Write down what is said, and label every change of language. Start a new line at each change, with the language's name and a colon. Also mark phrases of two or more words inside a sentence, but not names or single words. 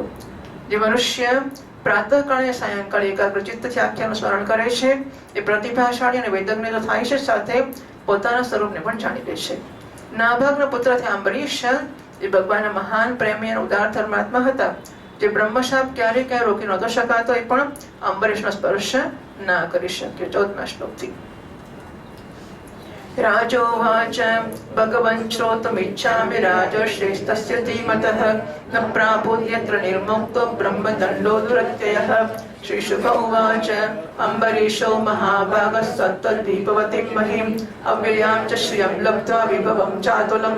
Gujarati: જે મનુષ્ય પ્રાતઃકાળે સાયંકાળે એકાગ્રચિત્તથી આખ્યાનું સ્મરણ કરે છે એ પ્રતિભાશાળી અને વેદજ્ઞ તો થાય છે, સાથે પોતાના સ્વરૂપને પણ જાણી લે છે. નાભાગના પુત્ર થયા અંબરીશ, જે ભગવાનના મહાન પ્રેમી અને ઉદાર ધર્માત્મા હતા. જે બ્રહ્મશાપ ક્યારેય રોકી નહોતો શકાતો, એ પણ અંબરીશનો સ્પર્શ ના કરી શક્યો.
Sanskrit: 14મા શ્લોકથી राजोवाच भगवन् श्रोतुमिच्छामि राजर्षेस्तस्य धीमतः न प्रापुर्यत्र निर्मुक्तो ब्रह्मदण्डो दुरत्ययः। श्रीशुक उवाच अम्बरीशो महाभागः सत्तद्विभवतीं महीम् अव्ययां च श्रियं लब्ध्वा विभवं चातुलं